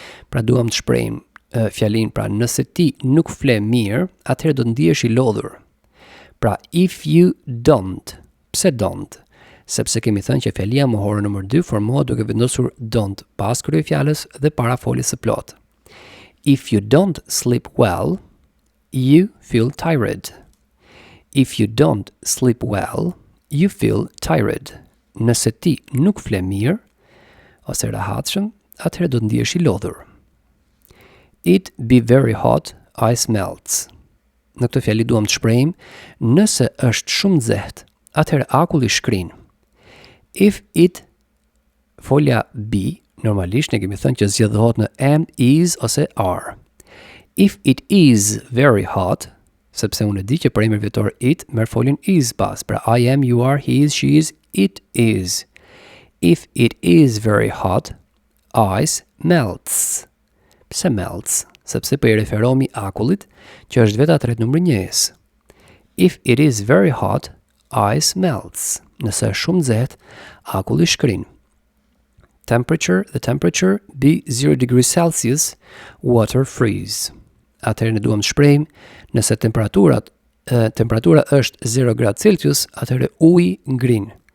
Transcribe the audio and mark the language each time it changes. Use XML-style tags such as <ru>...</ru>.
<sq>Pra duam të shprehim fjalin, pra nëse ti nuk fle mirë, atëherë do të ndihesh i lodhur. Pra</sq> <en>if you don't,</en> <sq>pse don't? Sepse kemi thënë që fjalia mohore nëmër 2 formohet duke vendosur don't pas kryefjalës dhe para foljes së plotë.</sq> <en>If you don't sleep well, you feel tired. If you don't sleep well, you feel tired.</en> <sq>Nëse ti nuk fle mirë ose rehatshëm, atëherë do të ndihesh i lodhur.</sq> <en>It be very hot, ice melts.</en> <sq>Në këtë fjali duam të shprehim nëse është shumë nxehtë, atëherë akulli shkrin. If it, folja be, normalisht ne kemi thënë që zgjedhohet në am, is ose are.</sq> <en>If it is very hot,</en> <sq>sepse unë e di që për emër vjetor it merr foljen is pas, pra</sq> <en>I am, you are, he is, she is, it is. If it is very hot, ice melts.</en> <sq>Pse melts? Sepse po i referohemi akullit që është veta tretë numri njëjës.</sq> <en>If it is very hot, ice melts.</en> <sq>Nëse është shumë nxehtë, akulli shkrin.</sq> <en>Temperature, the temperature be 0 degrees Celsius, water freeze.</en> <sq>Atëherë ne duam të shprehim nëse temperatura është 0 gradë Celsius, atëherë uji ngrin.</sq>